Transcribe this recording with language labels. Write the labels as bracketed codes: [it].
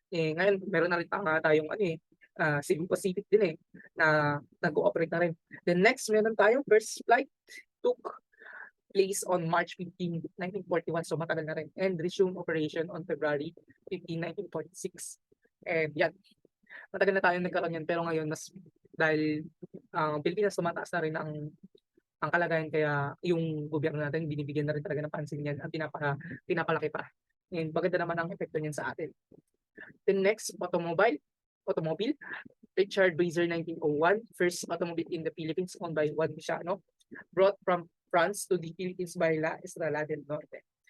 [tl] Ngayon meron na rin tayong Cebu Pacific din na nag-ooperate na rin. [en] Then next, [tl] meron tayong [en] first flight took place on March 15, 1941, [tl] so matagal na rin, [en] and resumed operation on February 15, 1946. [tl] And yan, matagal na tayong nagkaroon yan, pero ngayon mas dahil ang Pilipinas tumataas na rin ang kalagayan, kaya yung gobyerno natin binibigyan na rin talaga ng pansin yan at pinapalaki pa. And maganda naman ang epekto niyan sa atin. [en] The next, automobile, Richard Blazer 1901, first automobile in the Philippines owned by Juan Miciano, brought from France to the Philippines by La Estrella del Norte.